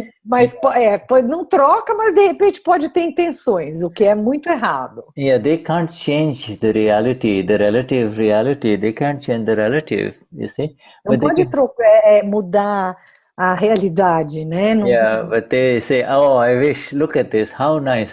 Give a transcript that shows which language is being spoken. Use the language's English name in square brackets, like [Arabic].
[Portuguese] Mas não troca, mas de repente pode ter intenções, o que é muito errado. [English] Yeah, they can't change the reality, the relative reality. They can't change the relative, you see. [Portuguese] Não pode mudar a realidade, né? [English] Yeah, but they say, I wish, look at this, how nice.